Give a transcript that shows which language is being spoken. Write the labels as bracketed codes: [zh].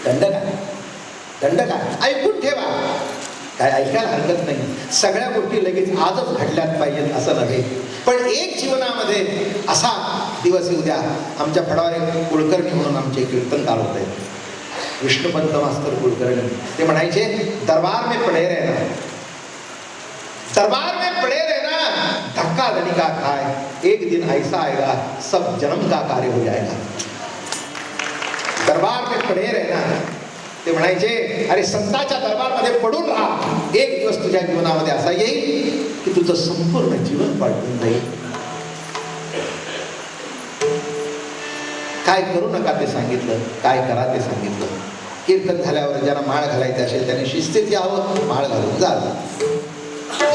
[mr] दंडक आहे. ऐकून ठेवा, काय ऐकायला हरकत नाही. सगळ्या गोष्टी लगेच आजच घडल्यात पाहिजेत असं नव्हे, पण एक जीवनामध्ये असा दिवस येऊ द्या. आमच्या फडावर एक कुलकर्णी म्हणून आमचे कीर्तनकार होते, विष्णुपंत मास्तर कुलकर्णी. ते म्हणायचे, [hi] दरबार में पड़े रहना, दरबार में पड़े रहना, धक्का धनी का खाए, एक दिन ऐसा आएगा सब जन्म का कार्य हो जाएगा. दरबार में पड़े रहना. [mr] ते म्हणायचे, अरे संतांच्या दरबारमध्ये पडून राहा, एक दिवस तुझ्या जीवनामध्ये असा येईल की तुझं संपूर्ण जीवन पालटून जाईल. काय करू नका ते सांगितलं, काय करा ते सांगितलं. कीर्तन झाल्यावर ज्यांना माळ घालायची असेल त्याने शिस्तीत यावं, माळ घालून जावं.